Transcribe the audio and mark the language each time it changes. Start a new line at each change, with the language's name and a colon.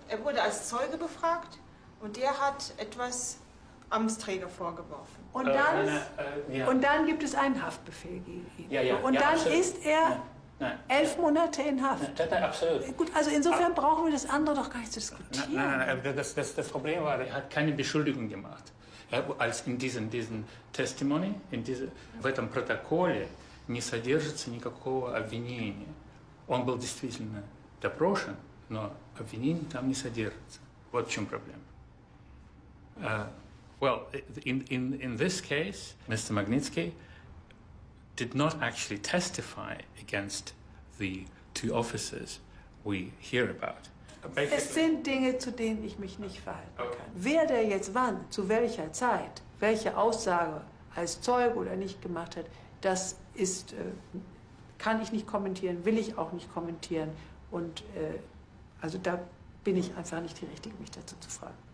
German: Er wurde als Zeuge befragt und der hat etwas Amtsträger vorgeworfen. Und dann gibt es einen Haftbefehl gegen ihn. Und dann absolut. Ist er 11 Monate in Haft. Absolut. Gut, also insofern brauchen wir das andere doch gar nicht zu diskutieren. Nein, das Problem war, er hat keine Beschuldigung gemacht. Als in diesem Testimony,
Russian: в этом протоколе не содержится никакого обвинения. Он был действительно допрошен, но обвинений там не содержится. Вот в чем проблема.
English: Well, in this case, Mr. Magnitzki did not actually testify against the two officers we hear about.
German: Es sind Dinge, zu denen ich mich nicht verhalten kann. Wer der jetzt wann, zu welcher Zeit, welche Aussage als Zeuge oder nicht gemacht hat, das ist, kann ich nicht kommentieren, will ich auch nicht kommentieren. Und also da bin ich einfach nicht die Richtige, mich dazu zu fragen.